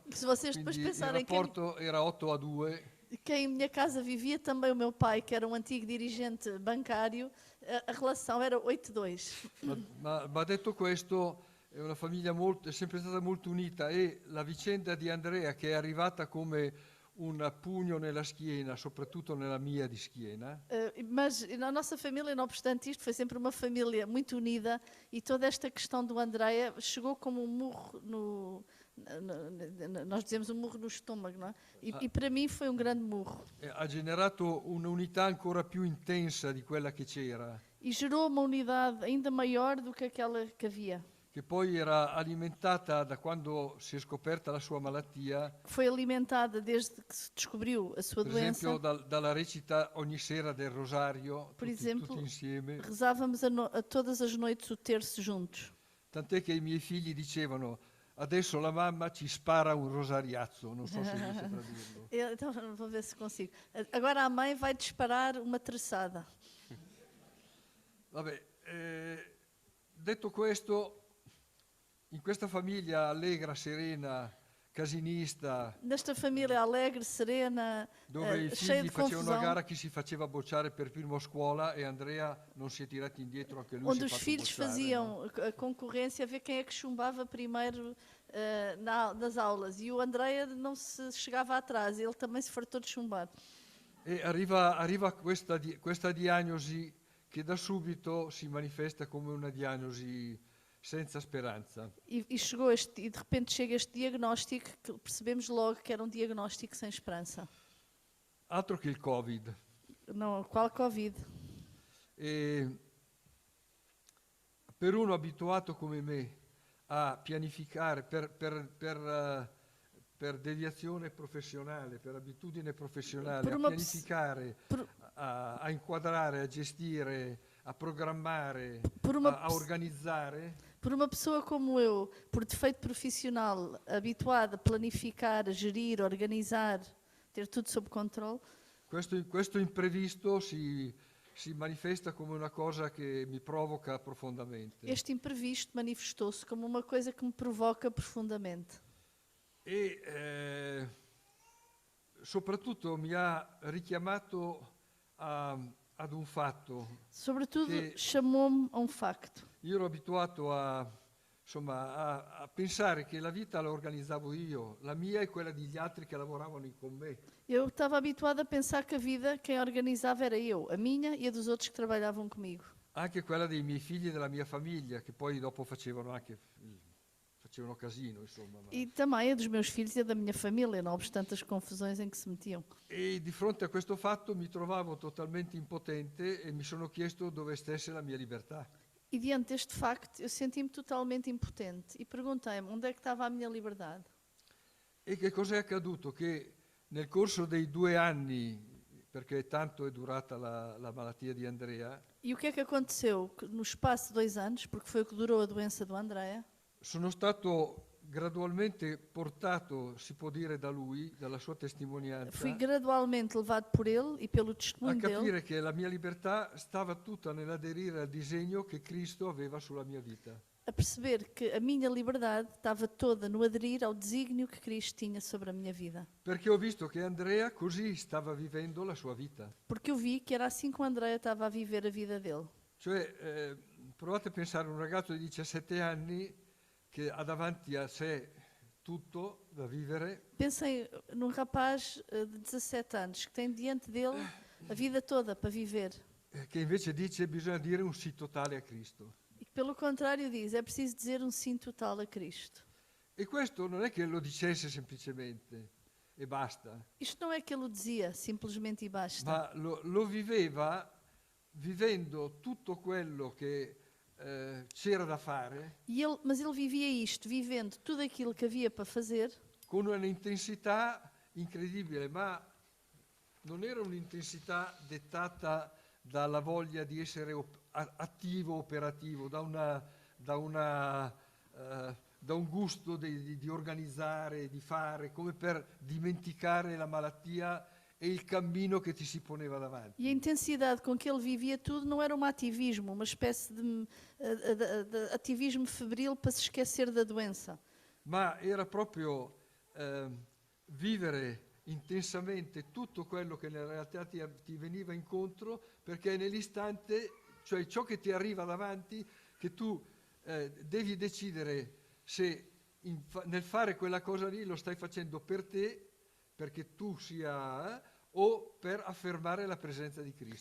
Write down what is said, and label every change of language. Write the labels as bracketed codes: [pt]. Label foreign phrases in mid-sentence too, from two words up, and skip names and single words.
[pt] Se vocês depois [it] quindi il [pt] pensarem que [it] rapporto era 8-2. Ma detto questo, è una famiglia è sempre stata molto unita, e la vicenda di Andrea, che è arrivata come un pugno nella schiena, soprattutto nella mia di schiena, [pt] Mas a nossa família, não obstante isto, foi sempre uma família muito unida e toda esta questão do Andrea chegou como um murro nós dizemos um murro no estômago, não é? E para mim foi um grande murro. [it] ha generato un'unità ancora più intensa di quella che c'era, [pt] E gerou uma unidade ainda maior do que aquela que havia. [it] che poi era alimentata da quando si è scoperta la sua malattia, [pt] Que foi alimentada desde que se descobriu a sua [it] per [pt] doença. [it] esempio dalla recita ogni sera del rosario, Per tutti esempio, insieme. [pt] rezávamos a todas as noites o terço juntos. [it] Tant'è che i miei figli dicevano: adesso la mamma ci spara un rosariazzo, non so se riesce a dirlo. [pt] Então, vou ver se consigo. Agora a mãe vai disparar uma terçada. [it] Vabbè, Detto questo, in questa famiglia allegra, serena, casinista, [pt] Nesta família alegre, serena, [it] dove i [pt] cheia [it] figli [pt] de [it] facevano a [pt] confusão, [it] gara chi si faceva bocciare per primo a scuola e Andrea non si è tirato indietro, anche lui si [pt] onde [it] è [pt] os [it] fatto [pt] filhos [it] bocciare, no? [pt] faziam a concorrência a ver quem é que chumbava primeiro nas aulas. E o Andreia não se chegava atrás, ele também se fartou de chumbar. [it] E arriva questa diagnosi che da subito si manifesta come una diagnosi senza speranza. [pt] E chegou e de repente chega este diagnóstico que percebemos logo que era um diagnóstico sem esperança. [it] Altro che il Covid. [pt] Não, qual Covid? [it] E per uno abituato come me a pianificare per deviazione professionale, per abitudine professionale, Per a una pianificare, a inquadrare, a gestire, a programmare, [pt] Per uma [it] a organizzare, [pt] Por uma pessoa como eu, por defeito profissional, habituada a planificar, a gerir, a organizar, ter tudo sob controle, [it] questo imprevisto si manifesta come una cosa che mi provoca profondamente. [pt] este imprevisto manifestou-se como uma coisa que me provoca profundamente. [it] E soprattutto mi ha richiamato ad un fatto. [pt] Sobretudo, Que- chamou-me a um facto. [it] Io ero abituato a pensare che la vita la organizzavo io, la mia e quella degli altri che lavoravano con me. [pt] Eu estava habituada a pensar que a vida, quem organizava era eu, a minha e a dos outros que trabalhavam comigo. [it] Anche quella dei miei figli e della mia famiglia, che poi dopo facevano casino, insomma. [pt] E também a dos meus filhos e a da minha família, não obstante as confusões em que se metiam. [it] E di fronte a questo fatto mi trovavo totalmente impotente e mi sono chiesto dove stesse la mia libertà. [pt] E diante deste facto, eu senti-me totalmente impotente e perguntei-me onde é que estava a minha liberdade. [it] E che cos'è accaduto? Che nel corso dei 2 anni, perché tanto è durata la malattia di Andrea, [pt] E o que é que aconteceu? Que no espaço de 2 anos, porque foi o que durou a doença do Andrea, [it] sono stato gradualmente portato, si può dire, da lui, dalla sua testimonianza, [pt] fui gradualmente levado por ele e pelo a testemunho dele [it] capire che la mia libertà stava tutta nell'aderire al disegno che Cristo aveva sulla mia vita. [pt] a perceber que a minha liberdade estava toda no aderir ao desígnio que Cristo tinha sobre a minha vida. [it] Perché ho visto che Andrea così stava vivendo la sua vita. [pt] Porque eu vi que era assim que o Andrea estava a viver a vida dele. [it] Cioè, provate a pensare a un ragazzo di 17 anni che ha davanti a sé tutto da vivere, [pt] Pensem num rapaz de 17 anos que tem diante dele a vida toda para viver. [it] che invece dice bisogna dire un sì totale a Cristo. [pt] E que, pelo contrário, diz, é preciso dizer um sim total a Cristo. [it] E questo non è che lo dicesse semplicemente e basta, [pt] Isto não é que ele o dizia, simplesmente e basta. [it] ma lo viveva vivendo tutto quello che c'era da fare [pt] Mas ele vivia isto, vivendo tudo aquilo que havia para fazer, [it] con un'intensità incredibile, ma non era un'intensità dettata dalla voglia di essere attivo, operativo, da un gusto di organizzare, di fare, come per dimenticare la malattia e il cammino che ti si poneva davanti. [pt] e a intensidade com que ele vivia tudo não era um ativismo, uma espécie de ativismo febril para se esquecer da doença. [it] Ma era proprio vivere intensamente tutto quello che nella realtà ti veniva incontro, perché nell'istante, cioè ciò che ti arriva davanti, che tu devi decidere se nel fare quella cosa lì lo stai facendo per te, perché tu sia, o per affermare la presenza di Cristo.